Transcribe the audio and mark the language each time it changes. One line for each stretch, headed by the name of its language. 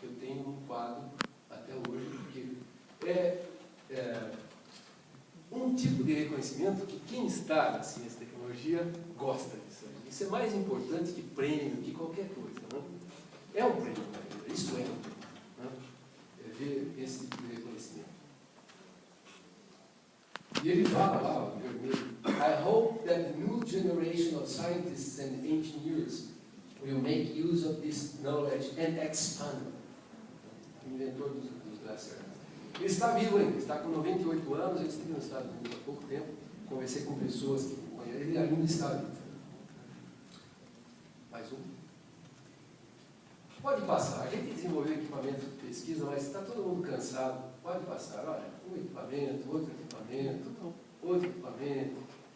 Portuguese: Eu tenho um quadro até hoje, porque é um tipo de reconhecimento que quem está na ciência e tecnologia gosta disso. Isso é mais importante que prêmio, que qualquer coisa. Né? É um prêmio, isso é um prêmio. Né? É ver esse tipo de reconhecimento. E ele fala lá, vermelho,
English: I hope that the new generation of scientists and engineers will make use of this knowledge and expand.
Portuguese: O inventor dos glass ceramics. Ele está vivo ainda, está com 98 anos, ele esteve nos Estados Unidos há pouco tempo, conversei com pessoas que conhecem, ele ainda está vivo. Mais um. Pode passar, a gente desenvolveu equipamento de pesquisa, mas está todo mundo cansado, pode passar, olha, um equipamento, outro equipamento, outro equipamento.